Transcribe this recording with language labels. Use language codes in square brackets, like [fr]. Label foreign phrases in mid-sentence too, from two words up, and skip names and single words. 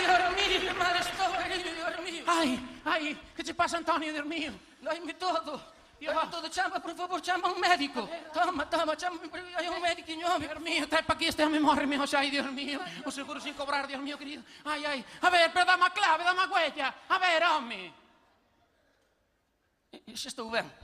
[gl] Ai, que che pasa, Antonio, [es] Dios mío? [gl] Daime todo. Todo, chama, por favor, chama un médico. Toma, chama, hai un médico, [es] Dios mío, [gl] trae para aquí este home, morre, ai, [es] Dios mío. [gl] O seguro [es] sin cobrar, Dios mío, [gl] querido. Ai. A ver, pero dame a clave, dame a huella. A ver, home. Xa estou ben.